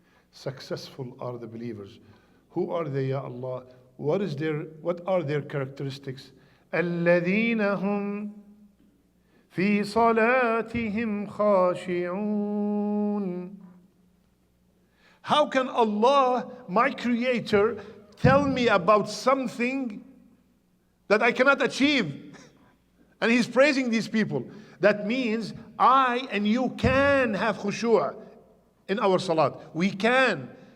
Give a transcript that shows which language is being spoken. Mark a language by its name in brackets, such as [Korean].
[English] Successful are the believers. Who are they, Ya Allah? What are their characteristics? [Arabic] الذين هم في صلاتهم خاشعون. [English] How can Allah, my creator, tell me about something that I cannot achieve? And he's praising these people. That means I and you can have khushu' in our salat. We can.